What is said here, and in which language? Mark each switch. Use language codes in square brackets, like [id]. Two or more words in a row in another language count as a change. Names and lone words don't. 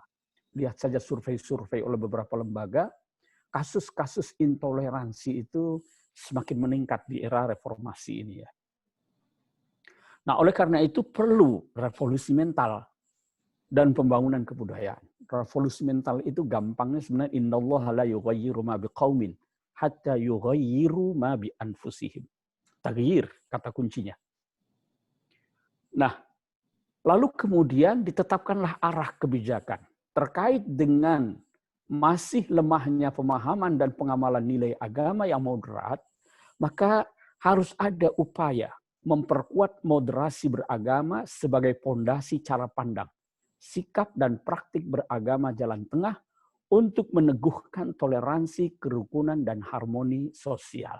[id] Lihat saja survei-survei oleh beberapa lembaga, kasus-kasus intoleransi itu semakin meningkat di era reformasi ini ya. Nah, oleh karena itu perlu revolusi mental dan pembangunan kebudayaan. Revolusi mental itu gampangnya sebenarnya [ar] إن الله لا يغير ما بقوم حتى يغيروا ما بأنفسهم. [id] Taghyir kata kuncinya. Nah, lalu kemudian ditetapkanlah arah kebijakan terkait dengan masih lemahnya pemahaman dan pengamalan nilai agama yang moderat, maka harus ada upaya memperkuat moderasi beragama sebagai pondasi cara pandang, sikap dan praktik beragama jalan tengah untuk meneguhkan toleransi, kerukunan, dan harmoni sosial.